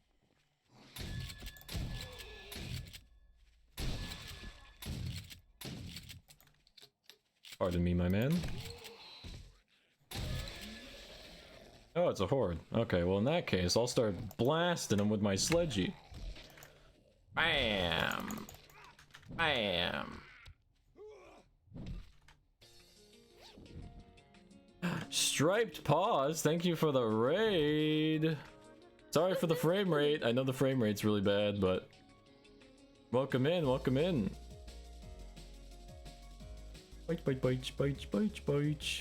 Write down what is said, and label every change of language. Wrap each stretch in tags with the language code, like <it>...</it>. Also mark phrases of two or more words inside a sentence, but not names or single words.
<en>Pardon me, my man. Oh, it's a horde. Okay, well in that case, I'll start blasting them with my sledgy. Bam! Bam! Striped Paws, thank you for the raid. Sorry for the frame rate. I know the frame rate's really bad, but welcome in, welcome in. Bite, bite, bite, bite, bite, bite.</en>